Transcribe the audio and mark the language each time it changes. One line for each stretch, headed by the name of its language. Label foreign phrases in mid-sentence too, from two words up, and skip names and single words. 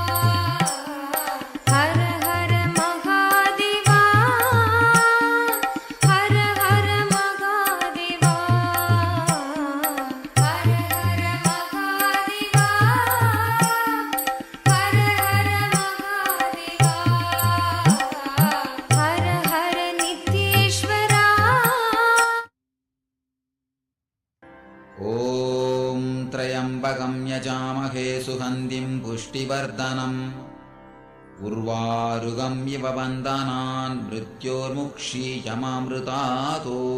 Sanskrit: हर हर महादेव, हर हर महादेव, हर हर महादेव, हर हर महादेव, हर हर नित्येश्वर. ॐ त्र्यम्बकं यजामहे सुगन्धिं पुष्टिवर्धनम् उर्वारुकम् इव बन्धनान् मृत्योर्मुक्षीयमामृतात्